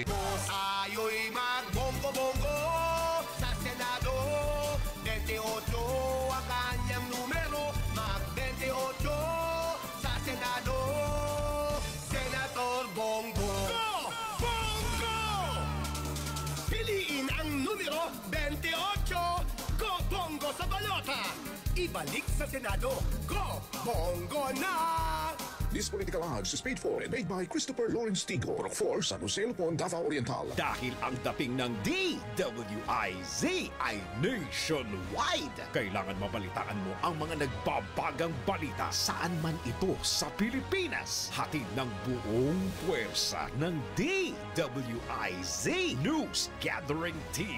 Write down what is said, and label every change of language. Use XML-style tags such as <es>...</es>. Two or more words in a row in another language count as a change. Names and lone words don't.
<tl>Tayo'y magbonggo-bonggo sa Senado. 28 ang kanyang numero, mag-28 sa Senado. Senator Bongo. Go! Bongo! Piliin ang numero 28. Go Bongo sa balota. Ibalik sa Senado. Go Bongo na!</tl> <en>This political ads is paid for and made by Christopher Lawrence Tigo, Rock 4, San Jose, Lupon, Davao Oriental.</en> <tl>Dahil ang dating ng DWIZ ay nationwide. Kailangan mabalitaan mo ang mga nagbabagang balita saan man ito sa Pilipinas. Hatid ng buong puwersa ng DWIZ News Gathering Team.</tl>